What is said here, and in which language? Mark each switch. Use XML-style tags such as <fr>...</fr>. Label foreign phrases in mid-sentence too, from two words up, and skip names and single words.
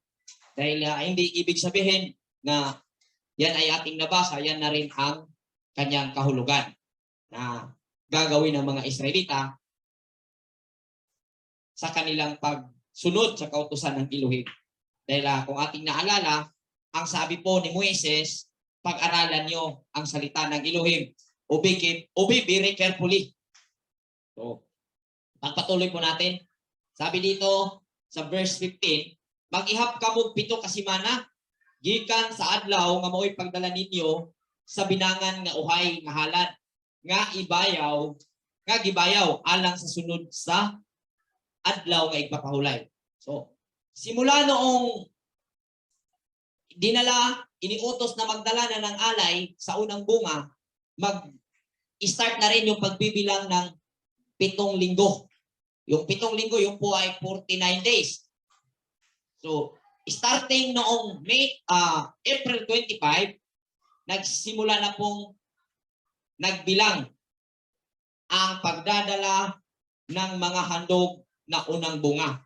<tl>Dahil hindi ibig sabihin na yan ay ating nabasa, yan na rin ang kanyang kahulugan na gagawin ng mga Israelita sa kanilang pagsunod sa kautusan ng Elohim. Dahil kung ating naalala, ang sabi po ni Moises, pag-aralan nyo ang salita ng Elohim.</tl> <en>Obey very carefully. So,</en> <tl>pagpatuloy po natin. Sabi dito sa verse 15,</tl> <ceb>mag-ihap kamo 7 ka semana gikan sa adlaw nga mao'y pagdala ninyo sa binangan nga uhay nga halad nga gibayaw alang sa sunod sa adlaw nga igpapahulay.</ceb> <tl>So, simula noong iniutos na magdala na ng alay sa unang bunga, mag-start na rin yung pagbibilang ng 7 linggo. Yung 7 linggo, yung po ay 49 days. So, starting noong April 25, nagsimula na pong nagbilang ang pagdadala ng mga handog na unang bunga.</tl>